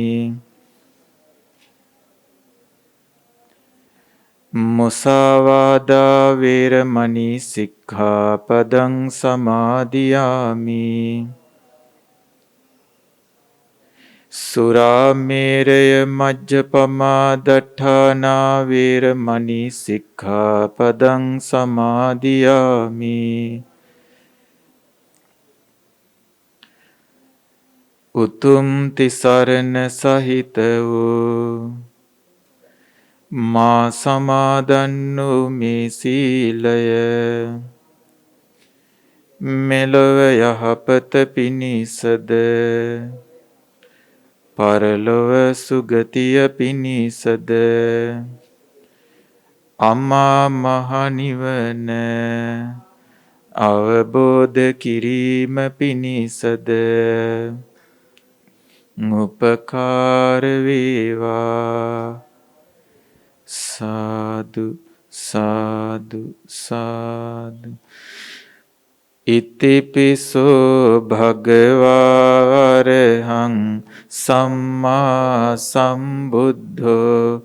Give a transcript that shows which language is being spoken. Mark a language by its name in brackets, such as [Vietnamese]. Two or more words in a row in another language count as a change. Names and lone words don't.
[Pali] මුසාවාදා වේරමණී සික්ඛාපදං සමාදියාමි සුරාමේරය මජ්ජපමා දට්ඨානා වේරමණී සික්ඛාපදං සමාදියාමි [Sinhala] උතුම් තිසරණ සහිත වූ මා සමාදන් වූ මේ සීලය මෙලොව යහපත පිණිසද පරලොව සුගතිය පිණිසද අමා මහ නිවන අවබෝධ කිරීම පිණිසද උපකාර වේවා සාදු සාදු සාදු [Pali] ඉතිපිසෝ භගවා අරහං සම්මා සම්බුද්ධෝ